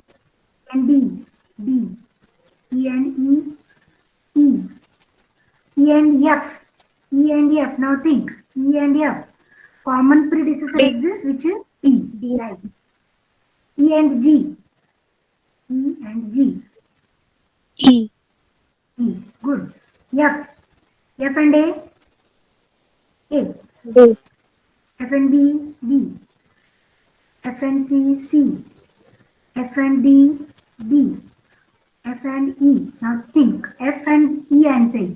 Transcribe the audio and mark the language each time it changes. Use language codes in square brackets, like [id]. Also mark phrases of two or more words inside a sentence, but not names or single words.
[en] And D. D. E and E. E. E and F. E and F. Now think. E and F. Common predecessor exists, which is E. D. Right. E and G. E and G. E. E. Good. F. F and A. A. A. F and B. B. F and C. C. F and D. D. F and E. Now think. F and E and say.